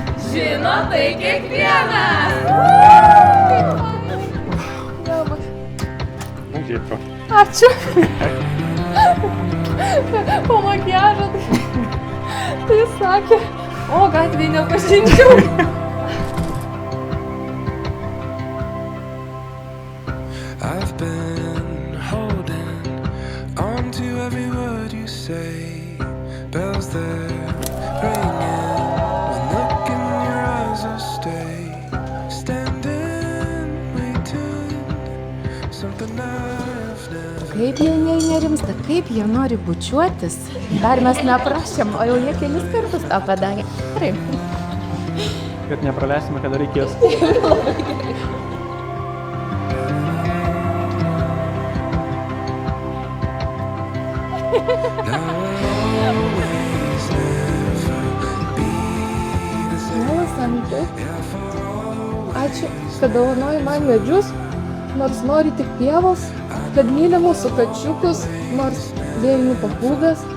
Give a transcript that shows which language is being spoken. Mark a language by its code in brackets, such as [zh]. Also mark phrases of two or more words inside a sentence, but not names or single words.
[lt] žino tai kiekvienas. Ačiū. Po makiažo tai jis sakė, o gatvėje nepažinčiau. [en] I've been holding on to every word you say. Bells there ringing when look in your eyes will stay. Standing, waiting, something I've never. [lt] Kaip jaunieji nerimsta, kaip jie nori bučiuotis. Dar mes neprašėm, o jau jie kelis kartus tą padarė. Gerai. Kad nepraleisime, kada reikės. Mielas Antai, ačiū, kad dovanoji man medžius, nors nori tik pievos, kad myli mūsų kačiukus, nors vėlinių papūgas.